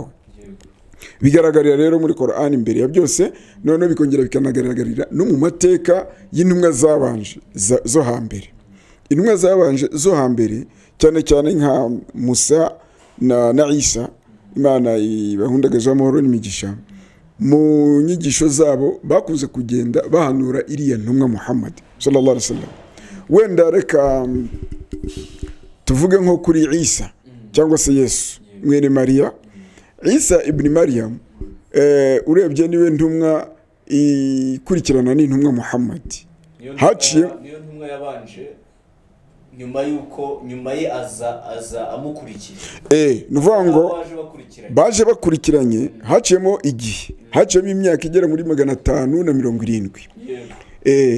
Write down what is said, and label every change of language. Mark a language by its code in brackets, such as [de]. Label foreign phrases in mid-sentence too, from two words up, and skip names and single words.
[rw] Bigaragarira rero muri Qur'an imbere ya byose, none bikongera bikanagaragarira no mu mateka y'intumwa zabanje zo hambere. Intumwa zabanje zo hambere cyane cyane nka Musa na Isa, Imana ibahundagaza amahoro n'imigisha, mu nyigisho zabo bakuze kugenda bahanura iriya ntumwa Muhammad [ar] صلى الله عليه وسلم. [rw] Wenda reka tuvuge nko kuri Isa cyangwa se Yesu mwene Maria. Isa ibn Maryam urebye niwe ntumwa ikurikirana n'intumwa Muhammad. Haciye niyo ntumwa yabanje nyuma ye aza amukurikira. Nuvuga ngo baje bakurikiranye, haciyemo igihe, haciyemo imyaka igera muri 570.